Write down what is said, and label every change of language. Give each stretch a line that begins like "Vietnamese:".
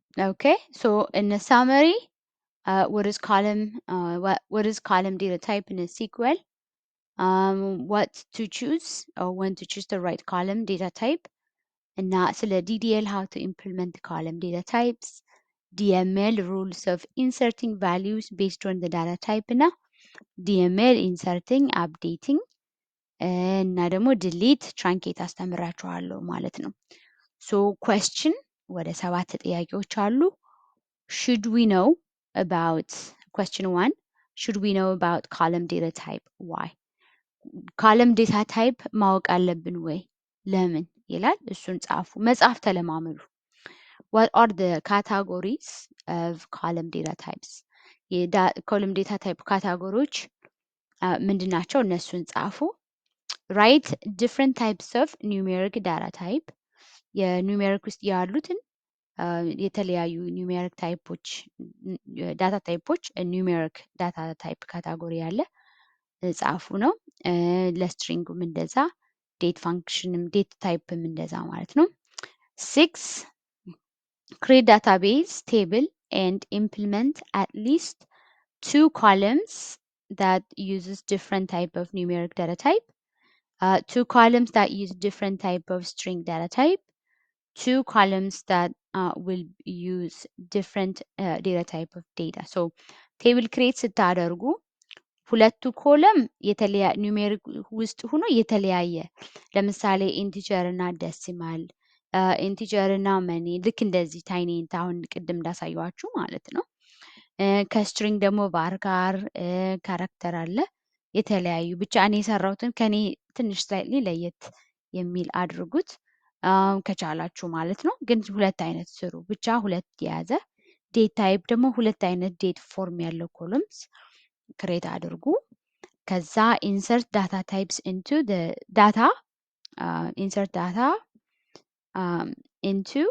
English: okay so in the summary what is column data type in a SQL, what to choose or when to choose the right column data type, and ስለ DDL how to implement the column data types, DML rules of inserting values based on the data type እና DML inserting updating
Amharic: እና ደግሞ
English: delete truncate
Amharic: አስተምራችኋለሁ ማለት ነው።
English: so question
Amharic: ወደ 7 ጥያቄዎች አሉ።
English: should we know about question 1 should we know about column data type? why? column data type
Amharic: ማወቅ አለብን ወይ ለምን ይላል። እሱን ጻፉ። መጻፍ ተለማመዱ።
English: what are the categories of column data types?
Amharic: column data type ካታጎሪዎች ምንድናቸው? እነሱን ጻፉ።
English: ራይት ዲፍረንት ታይፕስ ኦፍ ኒውሜሪክ ዳታ ታይፕ
Amharic: የኒውሜሪክ ውስጥ ያሉትን የተለያዩ ኒውሜሪክ ታይፖች ዳታ ታይፖች ኒውሜሪክ ዳታ ታይፕ ካታጎሪ ያለ ጻፉ ነው። ለስትሪንጉም እንደዛ ዴት ፋንክሽንም ዴት ታይፕም እንደዛ ማለት ነው። 6
English: create database table and implement at least 2 columns that uses different type of numeric data type, 2 columns that use different type of string data type, 2 columns that will use different data type of data.
Amharic: So table create ስታደርጉ ሁለቱ ኮለም ኒውሜሪክ ውስጥ ሆኖ የተለያየ ለምሳሌ ኢንቲጀር እና ደሲማል ኢንቲጀር እና መኒ ልክ እንደዚህ ታይኒንት አሁን ቅድም እንዳሳየኋችሁ ማለት ነው። ከስትሪንግ ደግሞ ቫርካር ካራክተር አለ የተለያዩ ብቻ እኔ የሰራሁትን ከኔ ትንሽ ስላይትሊ ለየት የሚል አድርጉት ከቻላችሁ ማለት ነው። ግን ሁለት አይነት ስሩ ብቻ ሁለት የያዘ ዴት ታይፕ ደግሞ ሁለት አይነት ዴት ፎርም ያለው ኮለምስ ክሬት አድርጉ። ከዛ ኢንሰርት ዳታ ታይፕስ ኢንቱ ዳታ ኢንሰርት ዳታ ኢንቱ